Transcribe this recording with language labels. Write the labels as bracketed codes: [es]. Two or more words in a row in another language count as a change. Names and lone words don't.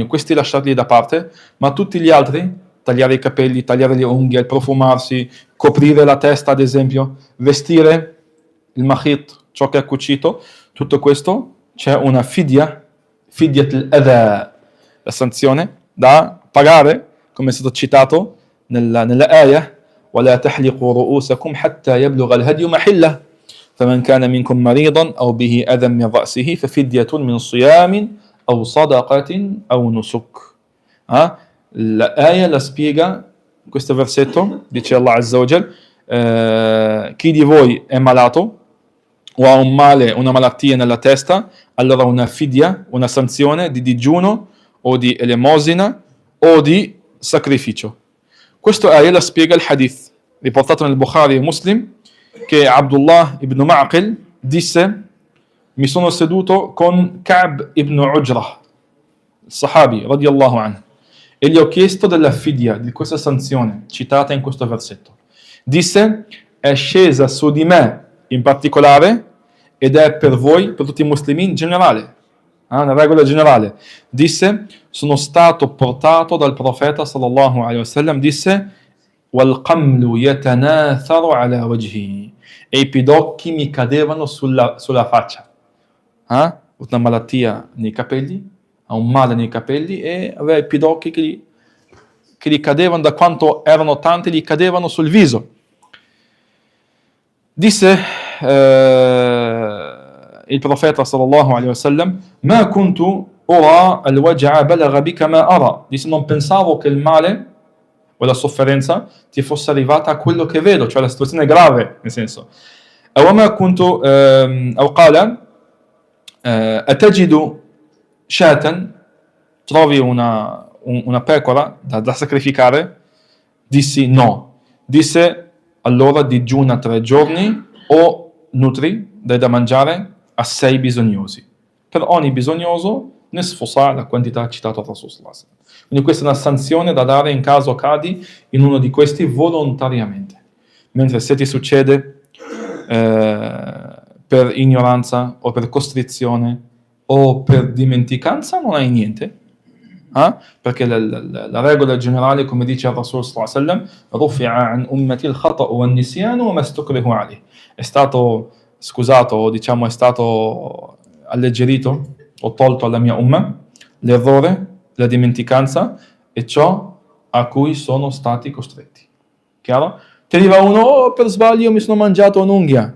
[it] Questi lasciarli da parte, ma tutti gli altri, tagliare i capelli, tagliare le unghie, profumarsi, coprire la testa ad esempio, vestire il mahit, ciò che è cucito, tutto questo c'è una [ar] فدية الأذى, [it] la sanzione da pagare, come è stato citato nella ayah, [ar] ولا تحلقوا رؤوسكم حتى يبلغ الهدي محله فمن كان منكم مريضا أو به أذى من رأسه ففدية من صيام أو صدقة أو نسك. [it] L'aya la spiega, questo versetto, dice [ar] الله عز وجل, [it] chi di voi è malato o ha un male, una malattia nella testa, allora una fidya, una sanzione di digiuno o di elemosina o di sacrificio. Questo ayah la spiega il hadith, riportato nel Bukhari e Muslim, che Abdullah ibn Ma'qil disse: mi sono seduto con Ka'b ibn Ujrah, il sahabi, [ar] رضي الله عنه, [it] e gli ho chiesto della fidya, di questa sanzione citata in questo versetto. Disse: è scesa su di me in particolare ed è per voi, per tutti i muslimi in generale, una regola generale. Disse: sono stato portato dal profeta [ar] صلى الله عليه وسلم, [it] disse: [ar] والقمل يتناثر على وجهي, [it] e i pidocchi mi cadevano sulla faccia. Una malattia nei capelli, ha un male nei capelli e aveva i pidocchi che gli cadevano, da quanto erano tanti, gli cadevano sul viso. Disse il profeta [ar] صلى الله عليه وسلم: ما كنت أرى الوجع بلغ بك ما أرى. [it] Disse: non pensavo che il male o la sofferenza ti fosse arrivata a quello che vedo, cioè la situazione è grave, nel senso. [ar] وما كنت أو قال أتجد شاة, [it] trovi una pecora da sacrificare? Dissi no. Disse: allora digiuna 3 giorni o nutri, dai da mangiare a 6 bisognosi. Per ogni bisognoso nesfosa, la quantità citata da Rasul [ar] صلى الله عليه وسلم. [it] Quindi questa è una sanzione da dare in caso cadi in uno di questi volontariamente. Mentre se ti succede per ignoranza o per costrizione o per dimenticanza non hai niente. Perché la regola generale, come dice il Rasul [ar] صلى الله عليه وسلم, رفع عن أمتي الخطأ والنسيان وما استكرهوا عليه. [it] È stato scusato, diciamo, è stato alleggerito o tolto alla mia umma l'errore, la dimenticanza e ciò a cui sono stati costretti. Chiaro? Ti arriva uno, oh, per sbaglio mi sono mangiato un'unghia.